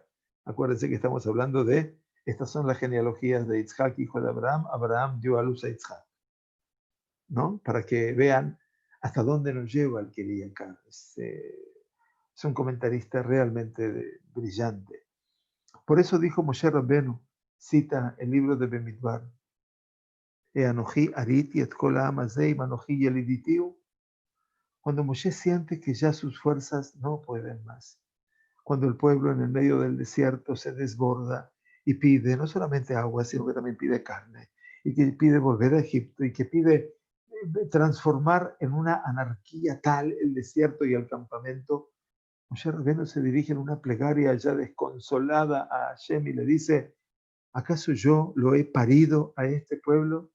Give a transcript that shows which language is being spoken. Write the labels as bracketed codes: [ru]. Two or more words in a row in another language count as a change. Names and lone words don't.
[es] Acuérdense que estamos hablando de, estas son las genealogías de Yitzhak, hijo de Abraham. Abraham dio a luz a Yitzhak, ¿no? Para que vean hasta dónde nos lleva el Keriakar. Es un comentarista realmente brillante. Por eso dijo Moshe Rabbenu, cita el libro de Bemidbar, [he] אנכי הריתי את כל העם הזה אם אנכי ילדתיהו. [es] Cuando Moshe siente que ya sus fuerzas no pueden más, cuando el pueblo en el medio del desierto se desborda y pide no solamente agua, sino que también pide carne, y que pide volver a Egipto, y que pide transformar en una anarquía tal el desierto y el campamento, Moshe Rabbeinu se dirige en una plegaria ya desconsolada a Hashem y le dice, ¿acaso yo lo he parido a este pueblo?